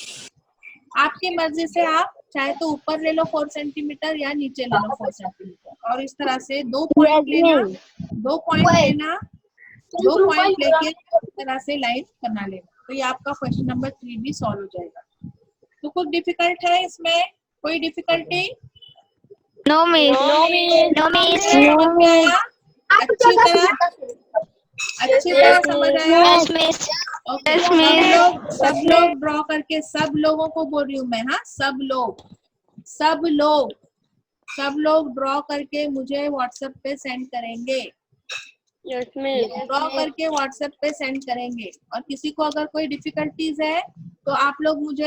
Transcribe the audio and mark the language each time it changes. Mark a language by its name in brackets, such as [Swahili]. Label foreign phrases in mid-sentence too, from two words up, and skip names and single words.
[Hindi] आपकी मर्जी से आप चाहे तो ऊपर ले लो 4 सेंटीमीटर या नीचे ले लो 4 सेंटीमीटर, और इस तरह से 2 पॉइंट लेना, 2 पॉइंट लेना, 2 पॉइंट लेके इस तरह से लाइन बना लेना। तो ये आपका [English] question number [Hindi] 3 भी सॉल्व हो जाएगा। तो कुछ डिफिकल्ट है इसमें, कोई डिफिकल्टी? [English] No, miss. No, miss. No, miss. [Hindi] समझ में आया अच्छी तरह समझ आया? [English] Yes, miss. [Hindi] ओके, [English] Yes, miss. [Hindi] सब लोग ड्रॉ करके, सब लोगों को बोल रही हूँ मैं, हाँ, सब लोग ड्रॉ करके मुझे व्हाट्सएप पे सेंड करेंगे, [English] Yes, miss. [Hindi] ड्रॉ करके व्हाट्सएप पे सेंड करेंगे। और किसी को अगर कोई डिफिकल्टीज है तो आप लोग मुझे